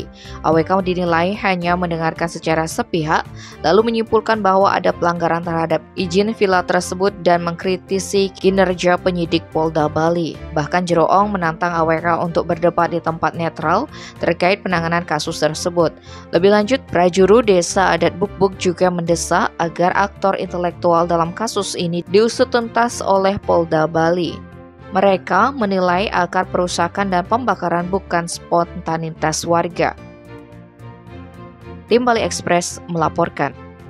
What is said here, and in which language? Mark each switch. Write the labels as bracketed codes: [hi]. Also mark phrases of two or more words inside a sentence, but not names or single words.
[id] AWK dinilai hanya mendengarkan secara sepihak, lalu menyimpulkan bahwa ada pelanggaran terhadap izin villa tersebut dan mengkritisi kinerja penyidik Polda Bali. Bahkan Jero Ong menantang AWK untuk berdebat di tempat netral terkait penanganan kasus tersebut. Lebih lanjut, prajurit desa adat Buk-Buk juga mendesak agar aktor intelektual dalam kasus ini diusut tuntas oleh Polda Bali. Mereka menilai akar perusakan dan pembakaran bukan spontanitas warga. Tim Bali Express melaporkan.